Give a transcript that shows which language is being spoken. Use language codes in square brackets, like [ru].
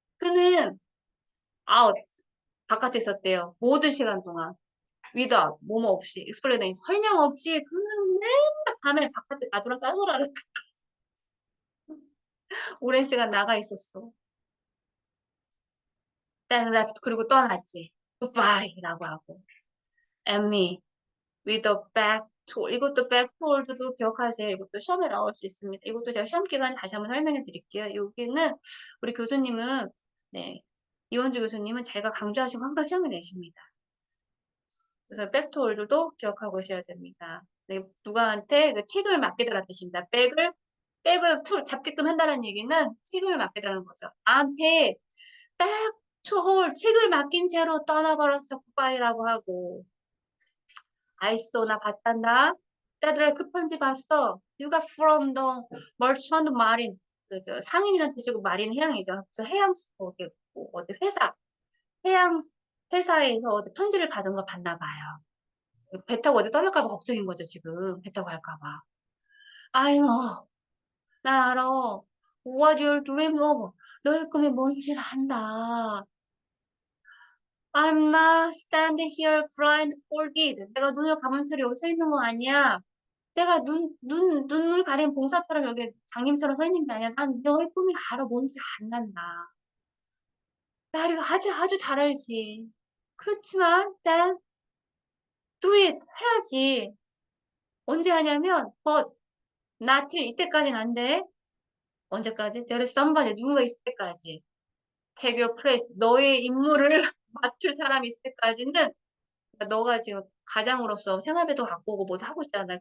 [ko] 그는 out 바깥에 있었대요. 모든 시간 동안. without 뭐뭐 없이 explanation 설명 없이 그는 맨날 밤에 바깥에 나돌아 따돌아를 오랜 시간 나가 있었어. [en] Then left [ko] 그리고 떠났지. Goodbye라고 하고. [en] And me with a back to [ko] 이것도 backfold도 기억하세요. 이것도 시험에 나올 수 있습니다. 이것도 제가 시험 기간에 다시 한번 설명해 드릴게요. 여기는 우리 교수님은 네 이원주 교수님은 제가 강조하시고 항상 시험에 내십니다. 그래서 백토홀드도 기억하고 오셔야 됩니다. 네, 누가한테 그 책임을 맡기다라는 뜻입니다. 백을 잡게끔 한다는 얘기는 책임을 맡기다는 거죠. 나한테 백토홀 책을 맡긴 채로 떠나버렸어. 굿바이라고 하고. 아이소 나 봤단다. 딸들아 그 편지 봤어. [en] You got from the merchant marine. [ko] 그저 상인이라는 뜻이고 마린 해양이죠. 저 해양수도 뭐 어디 해양 회사에서 어디 편지를 받은 거 봤나 봐요. 배 타고 어디 떠날까 봐 걱정인 거죠, 지금. 배 타고 갈까 봐. [en] I know. [ko] 난 알아. [en] What your dreams of. [ko] 너의 꿈이 뭔지를 안다. [en] I'm not standing here blindfolded. [ko] 내가 눈을 감은 채로 여기 서 있는 거 아니야. 내가 눈을 가린 봉사처럼 여기 장님처럼 서 있는 게 아니야. 난 너의 꿈이 알아. 뭔지 안단다. 나를 아주 잘 알지. [en] 그렇지만, then do it. [ko] 해야지. 언제 하냐면, but not till 이때까지는 안 돼. 언제까지? [en] There is somebody. [ko] 누군가 있을 때까지. [en] Take your place. [ko] 너의 임무를 맡을 사람이 있을 때까지는 그러니까 너가 지금 가장으로서 생활비도 갖고 오고 뭐도 하고 있잖아.